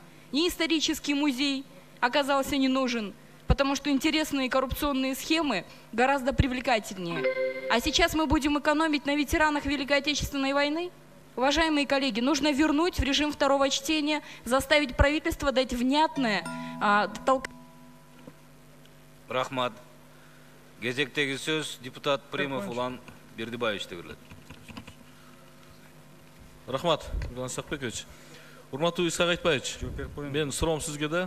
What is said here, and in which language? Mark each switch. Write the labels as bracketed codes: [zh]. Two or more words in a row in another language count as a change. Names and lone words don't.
[ru] Ни исторический музей оказался не нужен, потому что интересные коррупционные схемы гораздо привлекательнее. А сейчас мы будем экономить на ветеранах Великой Отечественной войны? Уважаемые коллеги, нужно вернуть в режим второго чтения, заставить правительство дать внятное [ky] Рахмат. Кезектеги сөз депутат Примов Улан Бердибаевичте берилет. Рахмат, Иван Сакбекович. Урматтуу Исхак Айтбаевич, мен суроом сизге да.